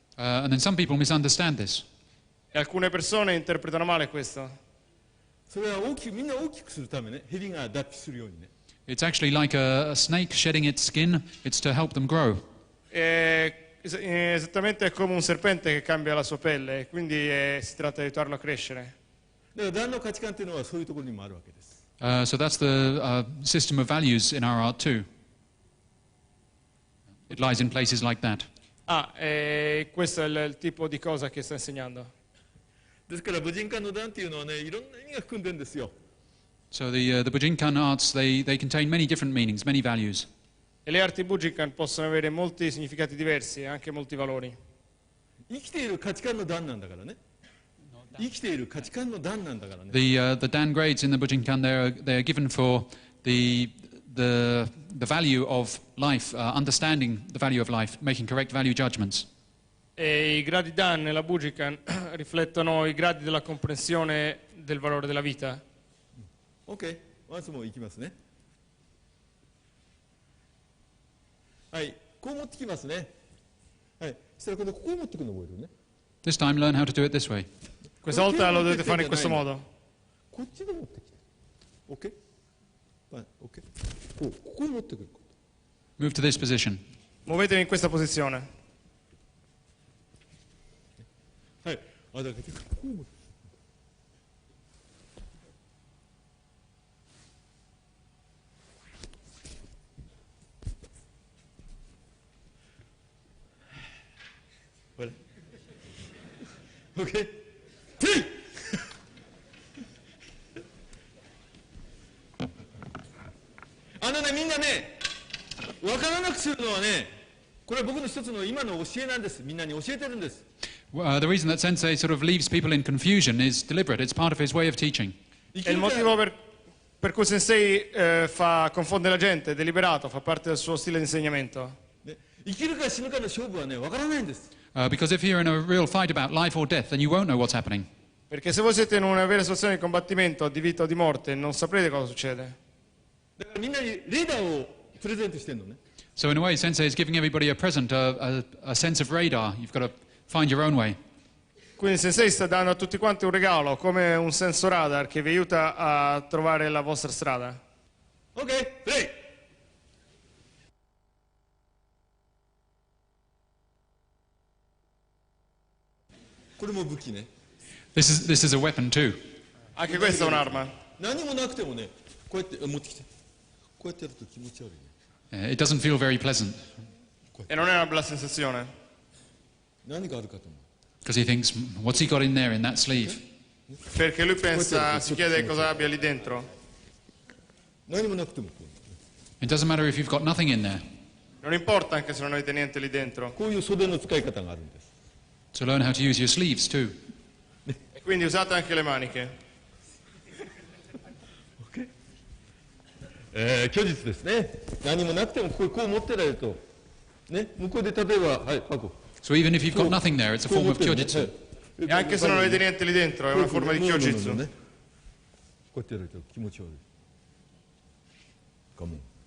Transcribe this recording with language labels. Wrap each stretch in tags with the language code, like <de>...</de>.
<en>And then some people misunderstand this.</en> <it>E alcune persone interpretano male questo.</it> <ja>それはみんな大きくするためね。蛇が脱皮するようにね。</ja> <en>It's actually like a snake shedding its skin. It's to help them grow.</en> <it>Esattamente è come un serpente che cambia la sua pelle, e quindi si tratta di aiutarlo a crescere.</it> <ja>だから何の価値観っていうのはそういうところにもあるわけです。</ja> <en>So that's the system of values in our art too. It lies in places like that.</en> <it>Questo è il tipo di cosa che sta insegnando.</it> <ja>ですから無人間の段っていうのはね、いろんな意味が含んでるんですよ。</ja> <en>So the Bujinkan arts, they contain many different meanings, many values.</en> <it>E le arti Bujinkan possono avere molti significati diversi e anche molti valori.</it> <ja>生きている価値観の段なんだからね。生きている価値観の段なんだからね。</ja> <en>The Dan grades in the Bujinkan, they are given for the value of life, understanding the value of life, making correct value judgments.</en> <it>E i gradi Dan nella Bujinkan riflettono i gradi della comprensione del valore della vita.</it> <ja>OK、ワンスもいきますね。はい、こう持ってきますね。はい、そしたら今度ここを持ってくるの覚えるね。</ja> <en>This time, learn how to do it this way.</en> <it>Questa volta lo dovete fare in questo modo.</it> <ja>こっちで持ってきて。OK？ はい、OK。ここに持ってくる。</ja> <en>Move to this position.</en> <it>Muovetevi in questa posizione.</it> <ja>はい、だけどここを持って。</ja> <en>OK？</en> <ja>テイみんなね、分からなくするのはね、これは僕の一つの今の教えなんです。みんなに教えてるんです。</ja> <en>The reason that Sensei sort of leaves people in confusion is deliberate. It's part of his way of teaching.</en> <it>È il motivo per cui Sensei confonde la gente, è deliberato, fa parte del suo stile di insegnamento.</it> <ja>生きるか死ぬかの勝負はね、分からないんです。</ja> <en>Because if you're in a real fight about life or death, then you won't know what's happening.</en> <it>Perché se voi siete in una vera situazione di combattimento, di vita o di morte, non saprete cosa succede.</it> <ja>だからみんなにレーダーをプレゼントしてるのね。</ja> <en>So in a way, Sensei is giving everybody a present, a sense of radar. You've got to find your own way.</en> <it>Quindi Sensei sta dando a tutti quanti un regalo, come un senso radar che vi aiuta a trovare la vostra strada.</it> <en>OK、プレイ。</en> <ja>これも武器ね。</ja> <en>This is a weapon too.</en> <it>Anche questa è un'arma.</it> <ja>何もなくてもね、こうやって持ってきて。こうやってやると気持ち悪いね。</ja> <en>It doesn't feel very pleasant.</en> <it>E non è una bella sensazione.</it> <ja>何があるかと思う。</ja> <en>Because he thinks, what's he got in there in that sleeve?</en> <it>Perché lui pensa, si chiede cosa abbia lì dentro.</it> <ja>何もなくてもこう。</ja> <en>It doesn't matter if you've got nothing in there.</en> <it>Non importa anche se non avete niente lì dentro.</it> <ja>こういう袖の使い方があるんです。</ja> <en>So learn how to use your sleeves too.</en> <it>E quindi usate anche le maniche.</it> <ja>OK？ 虚実ですね。何もなくてもこう持ってられると、ね、向こうで例えば、はい、パコ。</ja> <en>So even if you've got nothing there, it's a form of kyojitsu.</en> <it>E anche se non avete niente lì dentro, è una forma di kyojitsu.</it> <ja>こうやってやると気持ち悪い。カモン。</ja>